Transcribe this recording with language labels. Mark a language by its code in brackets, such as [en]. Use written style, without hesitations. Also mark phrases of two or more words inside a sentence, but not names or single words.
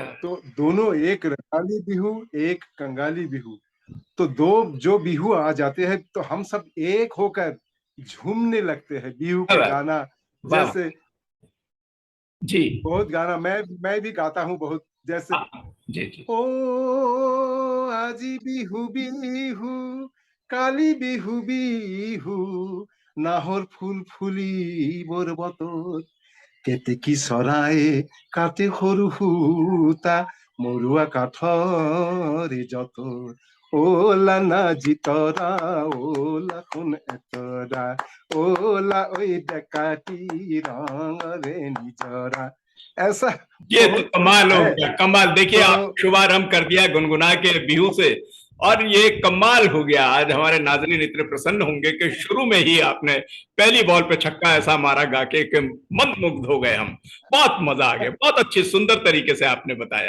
[hi] तो दोनों, एक रंगाली बिहू, एक कंगाली बिहू। तो दो जो बिहू आ जाते हैं तो हम सब एक होकर झूमने लगते हैं बिहू क्या के बात, गाना। वाह वाह, जैसे जी, बहुत गाना मैं भी गाता हूँ बहुत। जैसे हाँ, जी जी, [as] ओ আজি বিহু বিহু, কালি বিহু বিহু, নাহর ফুল ফুলিবৰ বতৰ, কেতেকী চৰায়ে কাটে সৰু সূতা, মৰুৱা কাঠৰে যঁতৰ, ওলা না জিতৰা, ওলা সোণ এতৰা, ওলা ঐ ডেকাটি ৰঙৰে নিজৰা। [hi] ऐसा ये तो बहुत कुछ कमाल हो है। गया, कमाल। देखिए, तो आप शुभारंभ कर दिया गुनगुना के बिहू से, और ये कमाल हो गया। आज हमारे नाजरीन इतने प्रसन्न होंगे कि शुरू में ही आपने पहली बॉल पे छक्का ऐसा मारा गा के कि मंत्रमुग्ध हो गए हम। बहुत मजा आ गया, बहुत अच्छी सुंदर तरीके से आपने बताया।